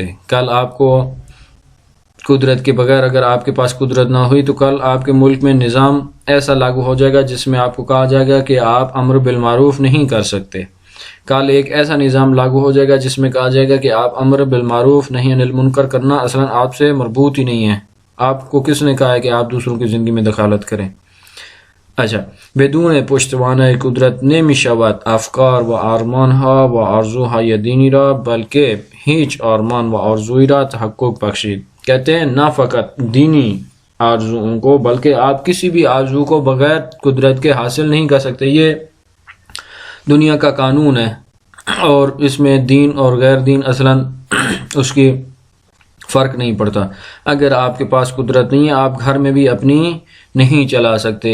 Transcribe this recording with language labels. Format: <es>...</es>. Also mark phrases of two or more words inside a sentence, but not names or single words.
<ur>کل آپ کو قدرت کے بغیر اگر آپ کے پاس قدرت نہ ہوئی تو کل آپ کے ملک میں نظام ایسا لاگو ہو جائے گا جس میں آپ کو کہا جائے گا کہ آپ امر بالمعروف نہیں کر سکتے۔ کل ایک ایسا نظام لاگو ہو جائے گا جس میں کہا جائے گا کہ آپ امر بالمعروف نہی عن المنکر کرنا اصلاً آپ سے مربوط ہی نہیں ہے۔ آپ کو کس نے کہا ہے کہ آپ دوسروں کی زندگی میں دخالت کریں؟ اچھا،</ur> <fa>بدون پشتوانہ قدرت نمی شود افکار و آرمانها و آرزوهای دینی را بلکہ هیچ آرمان و آرزوی را تحقق بخشید۔</fa> <ur>کہتے ہیں نہ فقط دینی آرزوؤں کو بلکہ آپ کسی بھی آرزو کو بغیر قدرت کے حاصل نہیں کر سکتے۔ یہ دنیا کا قانون ہے اور اس میں دین اور غیر دین اصلاً اس کی فرق نہیں پڑتا۔ اگر آپ کے پاس قدرت نہیں ہے، آپ گھر میں بھی اپنی نہیں چلا سکتے۔</ur>